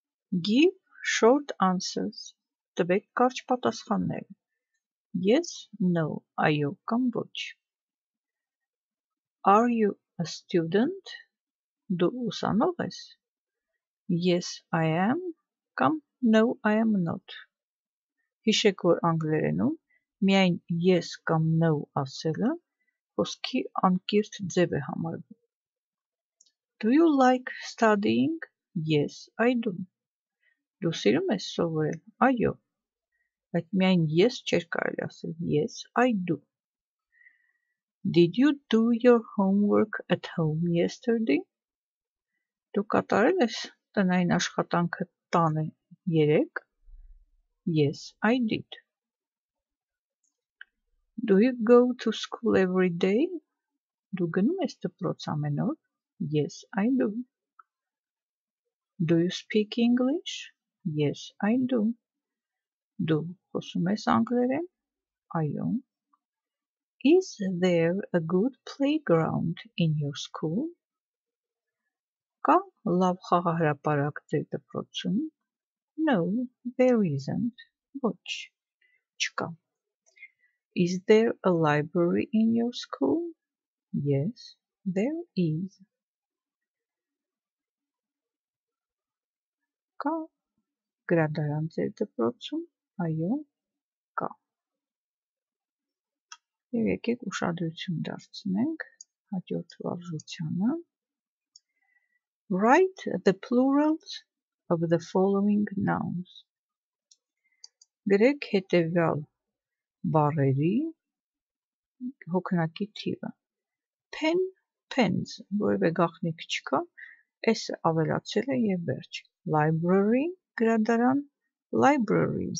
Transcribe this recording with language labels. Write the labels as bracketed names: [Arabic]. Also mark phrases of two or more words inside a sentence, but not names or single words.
[English] Give short answers. [Armenian] Տվեք կարճ պատասխաններ. [English] Yes, no, [Armenian] այո կամ ոչ. [English] Are you a student? [Armenian] Դու ուսանող ես? [English] Yes, I am կամ No, I am not. [Armenian] Հիշեք, որ անգլերենում միայն yes կամ no ասելը խոսքի անկիրթ ձև է համարվում. [English] Do you like studying? Yes, I do. [Armenian] Դու սիրում ես սովորել? Այո. Բայց միայն yes չէր կարելի ասել. [English] Yes, I do. Did you do your homework at home yesterday? [Armenian] Դու կատարել ես տնային աշխատանքը տանը երեկ? [English] Yes, I did. Do you go to school every day? [Armenian] Դու գնում ես դպրոց ամեն օր? [English] Yes, I do. Do you speak English? Yes, I do. [Armenian] Դու խոսում ես անգլերեն? Այո. [English] Is there a good playground in your school? [Armenian] Կա լավ խաղահրապարակ ձեր դպրոցում? [English] No, there isn't. [Armenian] Ոչ, չկա. [English] Is there a library in your school? Yes, there is. [Armenian] Կա գրադարան ձեր դպրոցում? Այո, կա. Եվ եկեք ուշադրություն դարձնենք հաջորդ վարժությանը. [English] Write the plurals of the following nouns. [Armenian] Գրեք հետևյալ բառերի հոգնակի թիվը. [English] Pen, pens, [Armenian] որևէ գաղտնիք չկա, s-ը ավելացել է եւ վերջ. [English] Library, գրադարան, libraries.